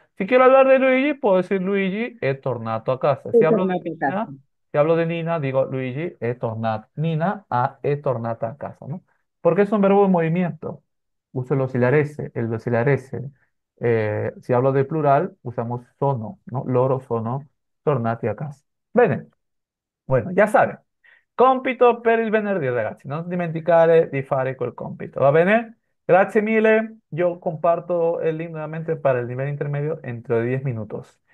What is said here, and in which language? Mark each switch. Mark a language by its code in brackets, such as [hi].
[es] Si quiero hablar de Luigi, puedo decir [it] Luigi è tornato a casa. Sono tornato a casa. [es] Si hablo de Nina, digo [it] Luigi è tornato, è tornata a casa, [es] ¿no? Porque es un verbo en movimiento. Uso el auxiliar S, el auxiliar S. Si hablo de plural, usamos sono, ¿no? [it] Loro sono tornati a casa. Bene, bueno, già sabe. Compito per il venerdì, ragazzi. Non dimenticare di fare quel compito, ¿va bene? Grazie mille. [es] Yo comparto el link nuevamente para el nivel intermedio dentro de 10 minutos.